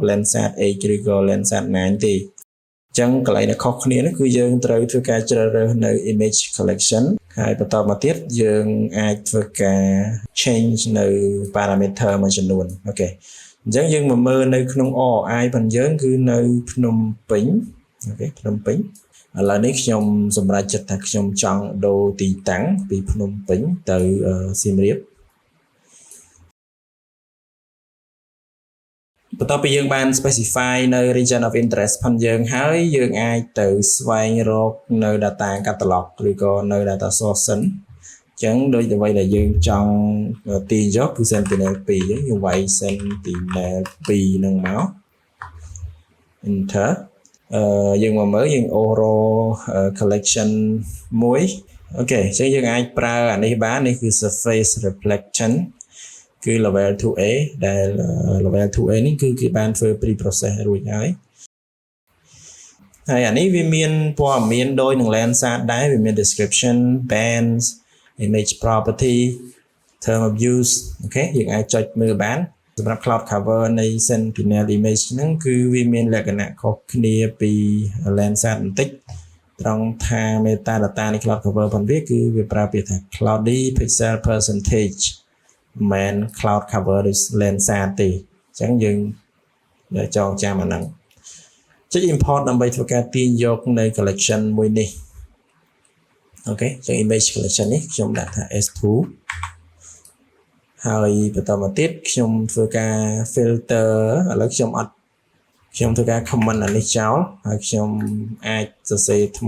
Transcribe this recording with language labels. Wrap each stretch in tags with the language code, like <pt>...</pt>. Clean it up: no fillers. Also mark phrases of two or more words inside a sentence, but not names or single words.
<km>Landsat 8 ឬក៏ Landsat 9 ទេអញ្ចឹងកន្លែងដែលខុសគ្នានោះគឺយើងត្រូវធ្វើការជ្រើសរើសនៅ</km> <en>image collection</en> <km>ហើយបន្តមកទៀតយើងអាចធ្វើការ change នៅ parameter មួយចំនួនអូខេអញ្ចឹងយើងមកមើលនៅក្នុង ROI របស់យើងគឺនៅភ្នំពេញអូខេភ្នំពេញឥឡូវនេះខ្ញុំសម្រេចចិត្តថាខ្ញុំចង់ដូរទីតាំងពីភ្នំពេញទៅសៀមរាប បន្ទាប់ពីយើងបាន specify នៅ</km> <en>region of interest</en> <km>ផងយើងហើយយើងអាចទៅស្វែងរកនៅ</km> <en>data catalog</en> <km>ឬក៏នៅ</km> <en>data source</en> <km>សិនអញ្ចឹងដូចអ្វីដែលយើងចង់ទាញយកគឺ Sentinel 2យើងវាយ Sentinel 2នឹងមក enter យើងមកមើលយើង</km> <en>oral collection</en> <km>មួយអូខេអញ្ចឹងយើងអាចប្រើអានេះបាននេះគឺ</km> <en>surface reflection</en> <km>គឺ level 2A ដែល level 2A នេះគឺគេបានធ្វើ</km> <en>pre process</en> <km>រួចហើយ អានេះវាមានព័ត៌មានដូចនឹង Landsat ដែរវាមាន</km> <en>description bands image property term of use</en> <km>អូខេយើងអាចចុច មើលបានសម្រាប់</km> <en>cloud cover</en> <km>នៃ Sentinel image ហ្នឹងគឺវាមានលក្ខណៈខុសគ្នាពី Landsat បន្តិចត្រង់ថា metadata នៃ</km> <en>cloud cover</en> <km>ផងវាគឺវាប្រើពាក្យថា</km> <en>cloudy pixel percentage</en> <km>មិន</km> <en>cloud cover</en> <km>ឬ Landsat ទេអញ្ចឹងយើងចងចាំអាហ្នឹងចុច import ដើម្បីធ្វើការទាញយកនៅ collection មួយនេះអូខេចឹង</km> <en>image collection</en> <km>នេះខ្ញុំដាក់ថា S2 ហើយបន្តមកទៀតខ្ញុំធ្វើការ filter ឥឡូវខ្ញុំធ្វើការ comment អានេះចោលហើយខ្ញុំអាចសរសេរថ្មី</km>